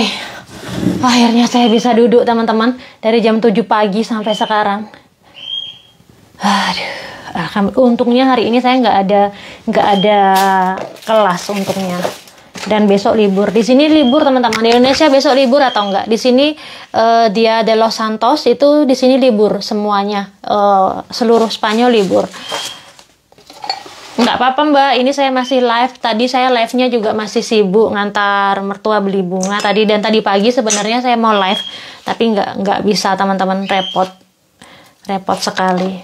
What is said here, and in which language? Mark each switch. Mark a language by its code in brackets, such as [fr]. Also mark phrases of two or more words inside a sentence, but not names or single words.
[id] Akhirnya saya bisa duduk teman-teman dari jam 7 pagi sampai sekarang. Aduh, untungnya hari ini saya nggak ada kelas untungnya. Dan besok libur. Di sini libur teman-teman. Di Indonesia besok libur atau enggak? Di sini Dia de los Santos itu di sini libur semuanya. Seluruh Spanyol libur. Nggak apa-apa Mbak, ini saya masih live. Tadi saya live-nya juga masih sibuk ngantar mertua beli bunga tadi, dan tadi pagi sebenarnya saya mau live, tapi nggak bisa teman-teman, repot sekali.